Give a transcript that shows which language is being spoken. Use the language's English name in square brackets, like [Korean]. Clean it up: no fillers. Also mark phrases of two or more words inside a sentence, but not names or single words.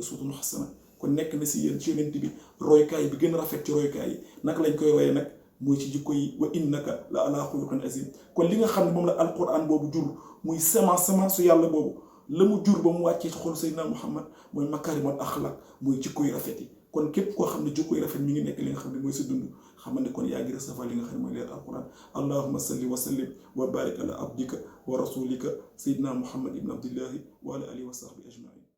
[Arabic] أسوة حسنة [Wolof] kon nekk na si yéen ci yonent bi roykaay bi gën a rafet ci roykaay yi naka lañ koy royee nag mooy ci jikko yi [Arabic] وإنك لعلى خلق عظيم [Wolof] kon li nga xam ne moom la alquran boobu jur muy semence su yàlla boobu la mu jur ba mu wàccee ci xol Seydina Muhammad mooy [Arabic] مكارم الأخلاق [Wolof] mooy jikko yu rafet yi kon képp koo xam ne jikko yu rafet mi ngi nekk li nga xam ne mooy sa dund xamal ne kon yaa ngi recevoir li nga xam ne mooy leer alquran [Arabic] اللهم صل وسلم وبارك على عبدك ورسولك سيدنا محمد بن عبد الله وعلى آله وصحبه أجمعين